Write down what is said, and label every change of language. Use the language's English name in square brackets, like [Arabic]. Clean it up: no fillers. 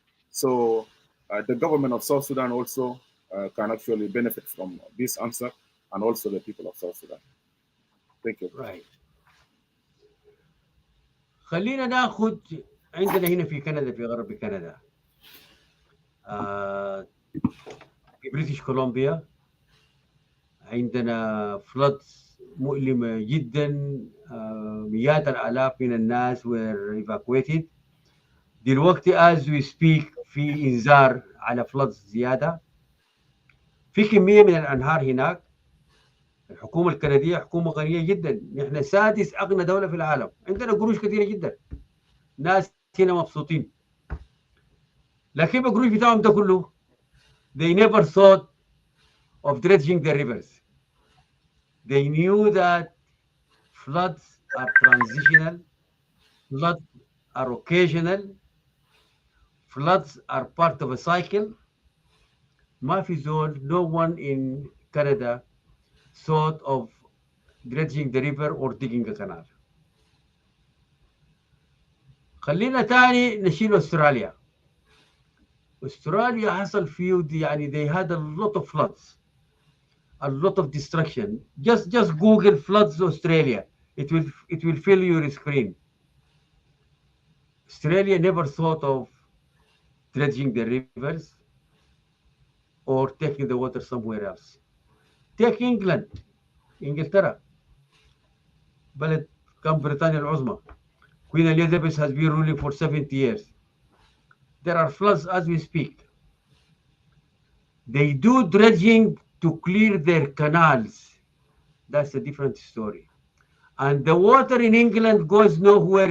[English] So the government of South Sudan also can actually benefit from this answer, and also the people of South Sudan. Thank you. Right. [Arabic] خلينا ناخذ عندنا هنا في كندا، في غرب كندا، آه، في بريتش كولومبيا عندنا floods مؤلمة جدا. مئات الآلاف من الناس [English] were evacuated. [Arabic] دلوقتي [English] as we speak [Arabic] في إنذار على floods زيادة. في كمية من الأنهار هناك. الحكومة الكندية حكومة غنية جدا، نحن سادس أغنى دولة في العالم، عندنا قروش كثيرة جدا، ناس هنا مبسوطين. لكن القروش بتاعهم ده كله [English] they never thought of dredging the rivers. They knew that floods are transitional, floods are occasional, floods are part of a cycle. [Arabic] ما في زول, [English] no one in Canada thought of dredging the river or digging a canal. [Arabic] خلينا تاني نشيل استراليا. استراليا حصل فيه يعني [English] they had a lot of floods, a lot of destruction. Just Google floods Australia. It will fill your screen. Australia never thought of dredging the rivers or taking the water somewhere else. Take England, [Arabic] إنجلترا، بلد كان بريطانيا العظمى. [English] Queen Elizabeth has been ruling for 70 years. There are floods as we speak. They do dredging to clear their canals. That's a different story. And the water in England goes nowhere.